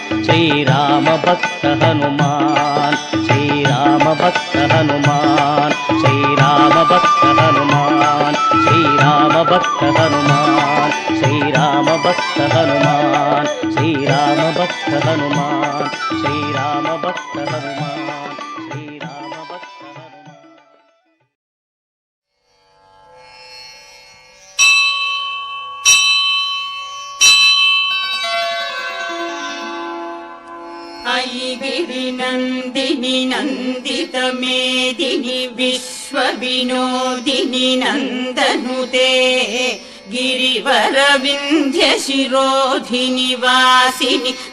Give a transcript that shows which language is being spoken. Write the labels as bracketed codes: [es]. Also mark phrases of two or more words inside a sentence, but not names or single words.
[ta] ஸ்ரீராம பக்த ஹனுமான். ஸ்ரீராம பக்த ஹனுமான். ஸ்ரீராம பக்த ஹனுமான். ஸ்ரீராம பக்த ஹனுமான். ஸ்ரீராம பக்த ஹனுமான். ஸ்ரீராம பக்த ஹனுமான். ஸ்ரீராம பக்த ஹனுமான். ஸ்ரீராம பக்த ஹனுமான். [sa] गिरि नन्दिनि नन्दित मेदिनि विश्वविनोदिनि नन्दनुते गिरिवरविन्ध्य शिरोधिनि वासिनि